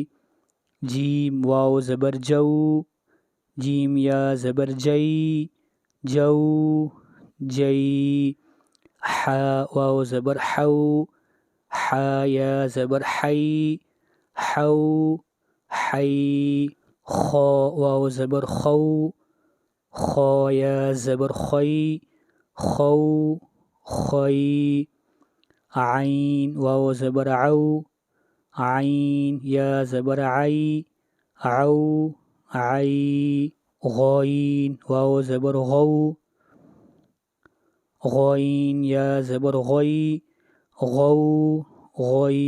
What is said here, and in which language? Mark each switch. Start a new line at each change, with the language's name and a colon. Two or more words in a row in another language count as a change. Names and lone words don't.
Urdu: جیم، واو زبر جو، جیم، یا زبر جی، جو، جی۔ حا، واو زبر حو، حا، یا زبر حی، حو، حی۔ خا، واو زبر خو، خا، یا زبر خوی، خو، خوی۔ عین، واو زبر عو، عین، یا زبر عی، عو، عی۔ غین، واو زبر غو، غین، یا زبر غی، غو، غی۔